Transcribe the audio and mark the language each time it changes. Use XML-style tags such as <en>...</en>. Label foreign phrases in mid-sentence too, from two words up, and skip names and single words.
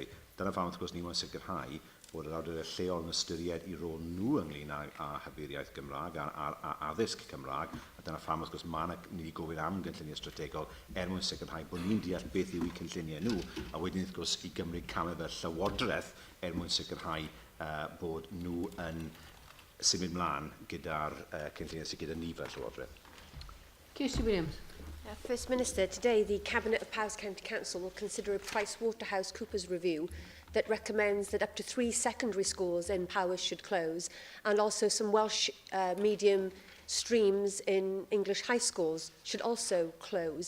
<cy>Dyna pham wrth gwrs ni mo'n sicrhau bod yr awdurdodau lleol yn ystyried i rôl nhw ynglyn â hybu'r iaith Gymraeg a addysg Cymraeg, a dyna pham wrth gwrs mae ni wedi gofyn am gynlluniau strategol mwyn sicrhau bod ni'n deall beth yw eu cynlluniau nhw, a wedyn wrth gwrs i Gymru camau fel Llywodraeth mwyn sicrhau bod nhw yn symud mlaen gyda'r cynlluniau sydd gyda ni fel Llywodraeth.</cy> <en>Kirsty Williams. First Minister, today the Cabinet of Powys County Council will consider a PricewaterhouseCoopers review that recommends that up to 3 secondary schools in Powys should close, and also some Welsh medium streams in English high schools should also close.</en>